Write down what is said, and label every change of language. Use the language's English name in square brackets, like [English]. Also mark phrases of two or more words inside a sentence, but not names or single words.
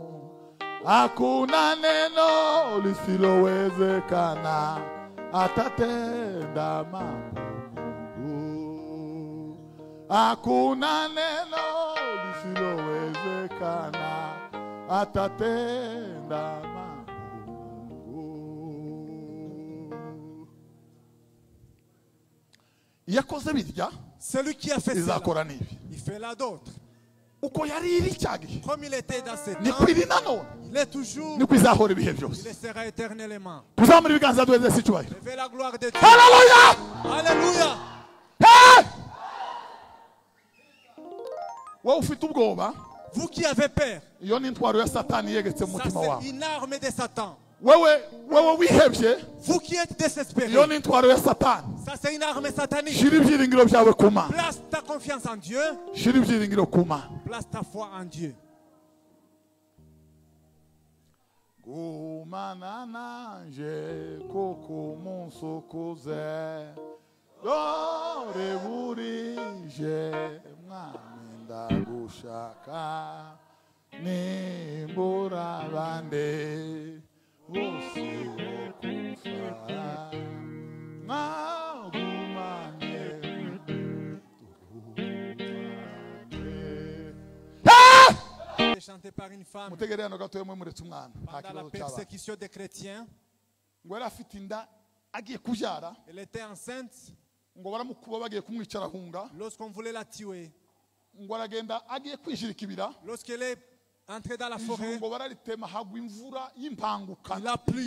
[Swahili] Hakuna neno lisilowezekana, atatenda mambo Mungu. Hakuna neno lisilowezekana, atatenda mambo Mungu. [Kinyarwanda] Yakoze birya, [French] celui qui a fait cela, il fait là d'autres. Comme il était dans ce temps, il est toujours, il sera éternellement. Levez la gloire de Dieu. Alléluia! Alléluia! Vous qui avez peur, ça c'est une arme de Satan. Vous qui êtes désespérés, ça c'est une arme satanique. Place ta confiance en Dieu. Place ta foi en Dieu. [Kinyarwanda] Gumana nanje koko munsokoze dore burije mwami ndagushaka nimbura bande bose bokufa nagumane. [French] Chanté par une femme pendant la persécution des chrétiens. Elle était enceinte. Lorsqu'on voulait la tuer, lorsqu'elle est entrée dans la forêt, il a plu.